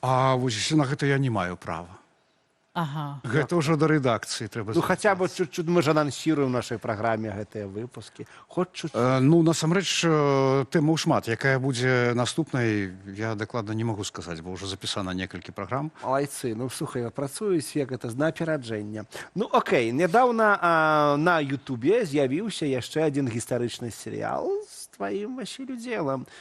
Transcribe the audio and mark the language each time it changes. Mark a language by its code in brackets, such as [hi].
[be] А вось на гэта я не маю права. Ага. Гэта ўжо да рэдакцыі трэба. [ru] Ну, хотя бы чуть-чуть мы же анонсируем в нашей программе [be] гэтыя [ru] выпуски. Хоть чуть-чуть. [be] Ну, насамрэч, тэмаў шмат. Якая будзе наступнай, я дакладна не магу сказаць, бо ўжо запісана некалькі праграм. Малайцы, ну слухай, працуюць як гэта з напераджэння. Ну окей, нядаўна на Ютубе з'явіўся яшчэ адзін гістарычны серыял з тваім Васілю Дзелам.